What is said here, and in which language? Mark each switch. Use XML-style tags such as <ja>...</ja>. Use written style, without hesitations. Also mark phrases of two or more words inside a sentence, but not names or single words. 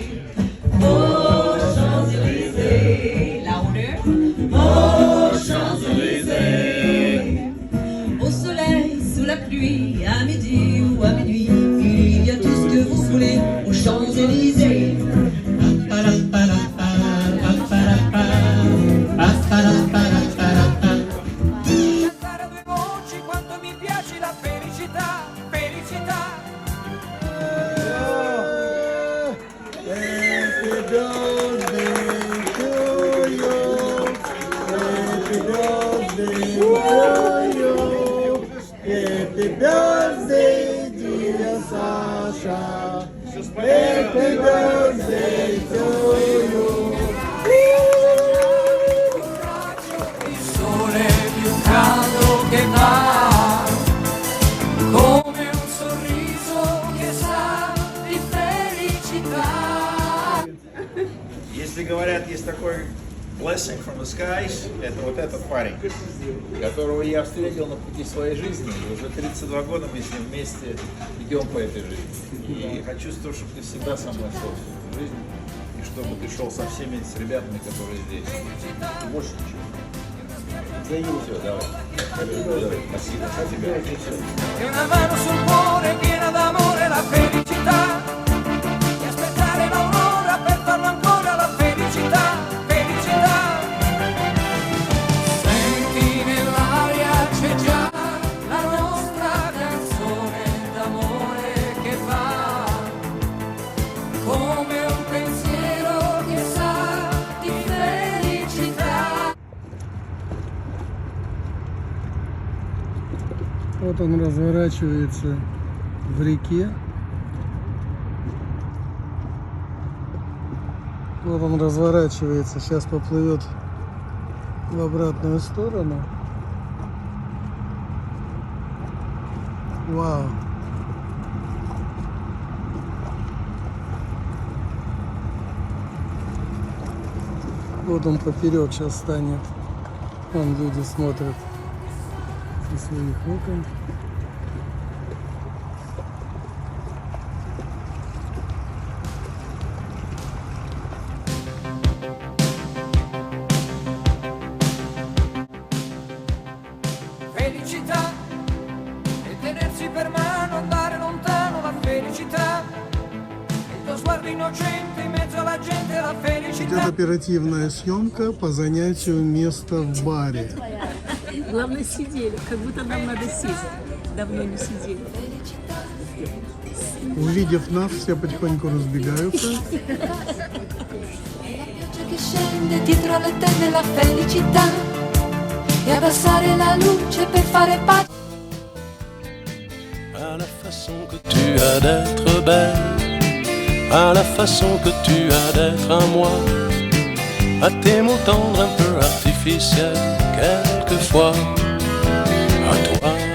<fr>Aux Champs-Élysées, là on est aux Champs-Élysées. Au soleil, sous la pluie, à midi ou à minuit, il y a tout ce que vous voulez aux Champs-Élysées.</fr> <it>Cantare a due voci quanto mi piace la felicità, felicità.</it> <en>Happy birthday to you. Happy birthday to you. Happy birthday, dear Sasha. Happy birthday to you.</en> <it>Il sole più caldo che va, come un sorriso che sa di felicità.</it> <ru>Если говорят, есть такой</ru> <en>blessing from the skies,</en> <ru>это вот этот парень, которого я встретил на пути своей жизни. И уже 32 года мы с ним вместе идем по этой жизни. И хочу, чтобы ты всегда со мной шел всю эту жизнь. И чтобы ты шел со всеми с ребятами, которые здесь. И больше ничего. Все, давай. Спасибо.</ru> <it>E una mano sul cuore piena d'amore la felicità. E aspettare l'aurora per farlo ancora la felicità, felicità. Senti nell'aria c'è già la nostra canzone d'amore che va come un pensiero che sa di felicità.</it> <ru>Вот он разворачивается в реке. Вот он разворачивается, сейчас поплывет в обратную сторону. Вау. Вот он поперек сейчас станет. Вон люди смотрят со своих окон.</ru> <it>Felicità e tenersi per mano, andare lontano la felicità. Il tuo sguardo innocente in mezzo alla gente la</it> <ru>Идет</ru> <it>felicità.</it> <ru>оперативная съемка по занятию места в баре. Главное, сидели, как будто нам надо сесть. Давно не сидели. Увидев нас, все потихоньку разбегаются.</ru> <it>Che scende dietro alle tende la felicità e abbassare la luce per fare pace.</it> <fr>À la façon que tu as d'être belle, à la façon que tu as d'être à moi, à tes mots tendres un peu artificiels, quelquefois, à toi,</fr>